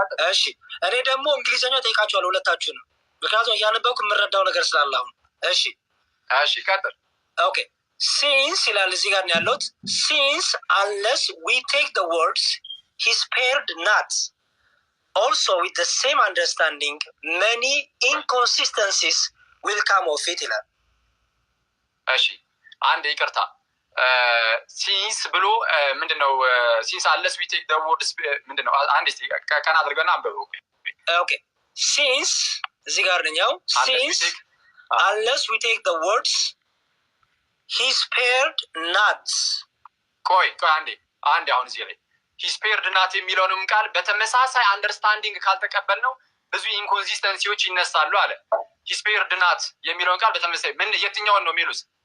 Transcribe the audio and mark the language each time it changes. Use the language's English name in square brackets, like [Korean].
[Amharic] እሺ እኔ ደግሞ እንግሊዘኛ ጠይቃችኋለሁ ሁለታችሁ ነው፣ ምክንያቱም እያነበብኩ የምረዳው ነገር ስላለ አሁን። እሺ ቀጥል። [English] ኦኬ since [Amharic] ይላል እዚህ ጋር ነው ያለው። [English] since unless we take the words he spared not, also with the same understanding many inconsistencies will come of it [Amharic] ይላል። እሺ አንድ ይቅርታ ሲንስ ብሎ ምንድነው? [English] ሲንስ unless we take the words [Amharic] ምንድነው? አንድ እስቲ ከና አድርገና አንብበው። [English] ኦኬ since [Amharic] እዚህ ጋር ነው [English] since unless we take the words he spared not። [Amharic] ቆይ አንዴ አሁን እዚህ ላይ [English] he spared not [Amharic] የሚለውንም ቃል በተመሳሳይ አንደርስታንዲንግ ካልተቀበልነው ብዙ ኢንኮንሲስተንሲዎች ይነሳሉ አለ። he spared not የሚለውን ቃል በተመሳሳይ ምን የትኛውን ነው የሚሉት?